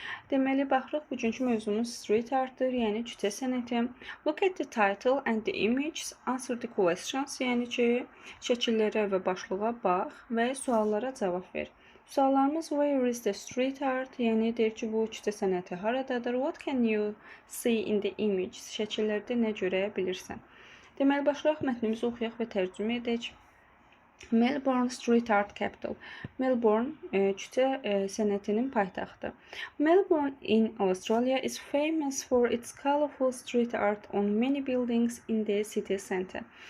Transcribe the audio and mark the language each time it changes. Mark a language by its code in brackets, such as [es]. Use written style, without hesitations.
[az] Deməli, baxırıq bugünkü mövzumuz street artdır, yəni küçə sənəti. [en] Look at the title and the images, answer the questions, [az] yəni ki, şəkillərə və başlığa bax və suallara cavab ver. Suallarımız [en] where is the street art? [az] Yəni deyir ki, bu küçə sənəti haradadır? [en] What can you see in the images? [az] Şəkillərdə nə görə bilirsən? Deməli, başlayaq mətnimizi oxuyaq və tərcümə edək. [en] Melbourne Street Art Capital. [az] Melbourne küçə sənətinin paytaxtı. [en] Melbourne in Australia is famous for its colorful street art on many buildings in the city center.